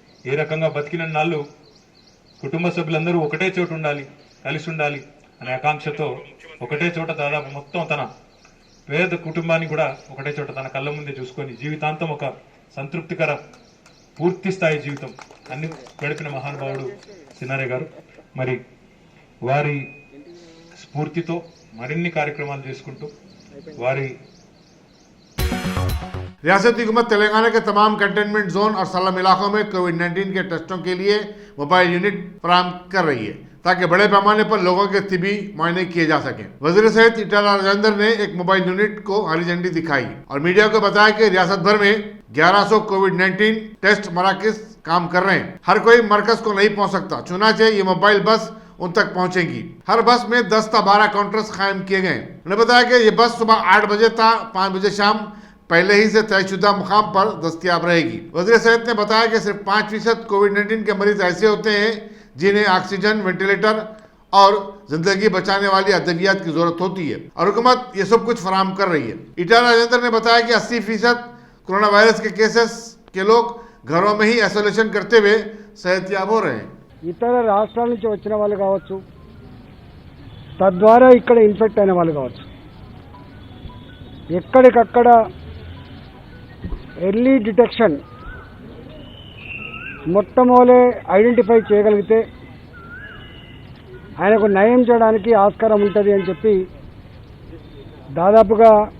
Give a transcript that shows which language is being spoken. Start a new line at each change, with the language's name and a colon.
Telugu: ఏ రకంగా బతికిన నాళ్ళు కుటుంబ సభ్యులందరూ ఒకటే చోట ఉండాలి, కలిసి ఉండాలి అనే ఆకాంక్షతో ఒకటే చోట దాదాపు మొత్తం తన పేద కుటుంబాన్ని కూడా ఒకటే చోట తన కళ్ళ ముందే చూసుకొని జీవితాంతం ఒక సంతృప్తికర పూర్తి స్థాయి జీవితం అన్ని గడిపిన మహానుభావుడు సినారే గారు. మరి వారి స్ఫూర్తితో మరిన్ని కార్యక్రమాలు చేసుకుంటూ వారి
Hindi: रियासती हुकूमत तेलंगाना के तमाम कंटेनमेंट जोन और सलम इलाकों में कोविड-19 के टेस्टों के लिए मोबाइल यूनिट फराहम कर रही है ताकि बड़े पैमाने पर लोगों के तिबी मुआयने किए जा सकें। वजीर सेहत ईटाला राजेंद्र ने एक मोबाइल यूनिट को हरी झंडी दिखाई और मीडिया को बताया कि रियासत भर में 1100 कोविड-19 टेस्ट मराकज काम कर रहे हैं। हर कोई मरकज को नहीं पहुंच सकता, चुनाचे ये मोबाइल बस उन तक पहुंचेंगी। हर बस में 10 से 12 काउंटर्स कायम किए गए। उन्होंने बताया कि ये बस सुबह 8 बजे था 5 बजे शाम पहले ही से तयशुदा मुकाम पर दस्तयाब रहेगी। वज़ीर सेहत ने बताया कि सिर्फ 5% कोविड-19 के मरीज ऐसे होते हैं जिन्हें ऑक्सीजन, वेंटिलेटर और जिंदगी बचाने वाली अद्वियात की जरूरत होती है और हुकूमत ये सब कुछ फराहम कर रही है। ईटाला राजेंद्र ने बताया कि 80% कोरोना वायरस के केसेस के लोग घरों में ही आइसोलेशन करते हुए सेहतयाब हो रहे हैं।
Telugu: ఇతర రాష్ట్రాల నుంచి వచ్చిన వాళ్ళు కావచ్చు, తద్వారా ఇక్కడ ఇన్ఫెక్ట్ అయిన వాళ్ళు కావచ్చు, ఎక్కడికక్కడ ఎర్లీ డిటెక్షన్ మొట్టమొదలే ఐడెంటిఫై చేయగలిగితే ఆయనకు నయం చేయడానికి ఆస్కారం ఉంటుంది అని చెప్పి దాదాపుగా